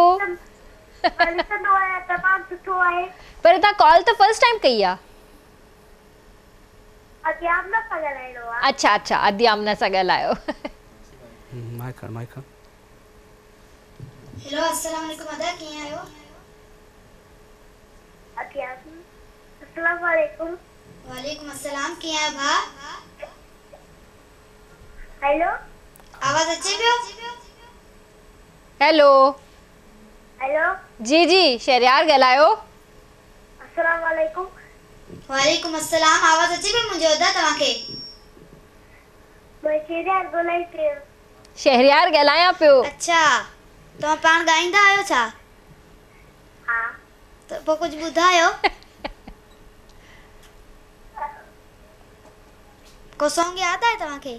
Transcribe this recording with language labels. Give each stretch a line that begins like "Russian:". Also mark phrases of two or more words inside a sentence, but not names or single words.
Sindhi: पर तव्हां कॉल त फर्स्ट टाइम कई आहे? अच्छा अच्छा, अदी आमना सां ॻाल्हायो। हेलो,
Arabic: السلام عليكم
Sindhi: अदा, कीअं आहियो?
Arabic: السلام عليكم. وعليكم السلام,
Sindhi: कीअं आहियो भा? हेलो, आवाज़ अचे पियो? हेलो। हेलो। जी जी, शहरियार ॻाल्हायो।
Arabic: السلام عليكم. وعليكم السلام,
Sindhi: आवाज़ अचे पियो मुंहिंजो अदा तव्हांखे? मैं शहरियार ॻाल्हाई पियो। शहरियार ॻाल्हायां पियो। अच्छा, तव्हां पाण ॻाईंदा आहियो छा? हाँ। त पोइ कुझु ॿुधायो। को सॉन्ग यादि आहे तव्हांखे?